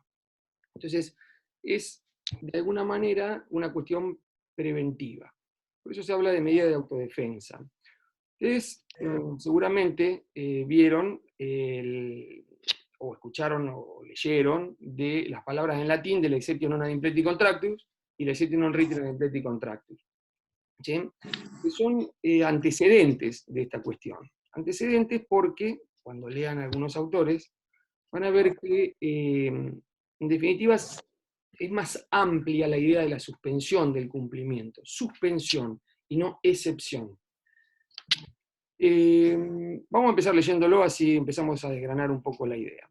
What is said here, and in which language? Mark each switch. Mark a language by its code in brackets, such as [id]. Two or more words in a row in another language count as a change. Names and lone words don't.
[es] Entonces, es de alguna manera una cuestión preventiva. Por eso se habla de medida de autodefensa. Ustedes seguramente vieron o escucharon o leyeron de las palabras en latín del [la] exceptio non ad impleti contractus [es] y el [la] exceptio non ritere ad impleti contractus, [es] ¿sí? Que son antecedentes de esta cuestión. Antecedentes porque, cuando lean algunos autores, van a ver que, en definitiva, es más amplia la idea de la suspensión del cumplimiento. Suspensión y no excepción. Vamos a empezar leyéndolo, así empezamos a desgranar un poco la idea.